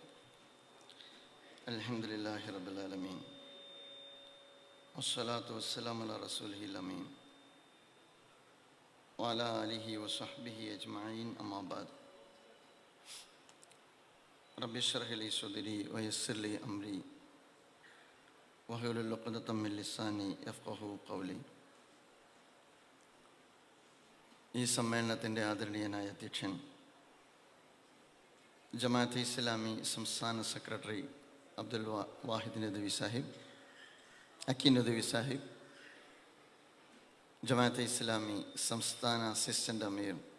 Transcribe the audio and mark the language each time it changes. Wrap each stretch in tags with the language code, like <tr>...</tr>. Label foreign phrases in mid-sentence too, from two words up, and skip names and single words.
<ar>الحمد لله رب العالمين والصلاة والسلام على رسوله الأمين وعلى آله وصحبه أجمعين أما بعد. رب اشرح لي صدري ويسر لي أمري واحلل عقدة من لساني يفقهوا قولي.</ar> <ml>ഈ സമ്മേളനത്തിൻ്റെ ആദരണീയനായ അധ്യക്ഷൻ ജമാഅത്തെ ഇസ്ലാമി സംസ്ഥാന സെക്രട്ടറി അബ്ദുൽ വാഹിദ് നദ്വി സാഹിബ്, അക്കി നദ്വി സാഹിബ്, ജമാഅത്തെ ഇസ്ലാമി സംസ്ഥാന അസിസ്റ്റൻ്റ് അമീർ</ml>